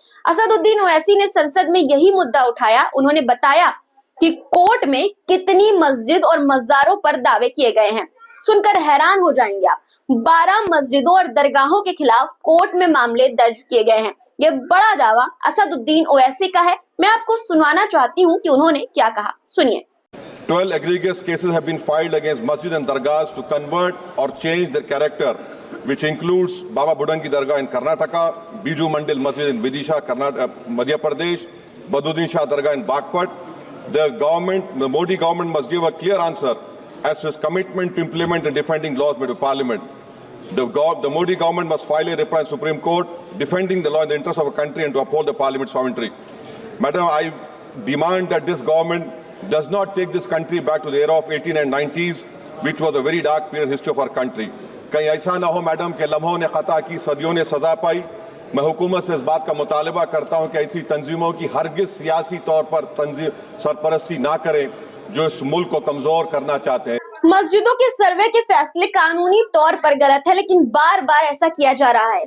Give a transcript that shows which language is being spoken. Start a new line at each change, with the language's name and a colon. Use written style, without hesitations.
Hindi: असदुद्दीन ओवैसी ने संसद में यही मुद्दा उठाया। उन्होंने बताया कि कोर्ट में कितनी मस्जिद और मजारों पर दावे किए गए हैं। सुनकर हैरान हो जाएंगे आप। 12 मस्जिदों और दरगाहों के खिलाफ कोर्ट में मामले दर्ज किए गए हैं। यह बड़ा दावा असदुद्दीन ओवैसी का है। मैं आपको सुनवाना चाहती हूँ कि उन्होंने क्या कहा, सुनिए।
English: 12 egregious cases have been filed against masjid and dargahs to convert or change their character, which includes Baba Budangi Dargah in Karnataka, Biju Mandil Masjid in Vidisha, Madhya Pradesh, Baduddin Shah Dargah in Bagpat. The Modi government must give a clear answer as to its commitment to implement and defending laws made by Parliament. The Modi government must file a reply in Supreme Court defending the law in the interest of a country and to uphold the Parliament's sovereignty. Madam, I demand that this government does not take this country back to the era of 18 and 90s, which was a very dark period in history of our country.
Hindi: कहीं ऐसा ना हो madam के लम्हों ने खता की, सदियों ने सजा पाई। मैं हुकूमत से इस बात का मुतालबा करता हूं कि ऐसी तंजीमों की हरगिज सियासी तौर पर सरपरस्ती ना करें जो इस मुल्क को कमजोर करना चाहते हैं। मस्जिदों के सर्वे के फैसले कानूनी तौर पर गलत है, लेकिन बार बार ऐसा किया जा रहा है।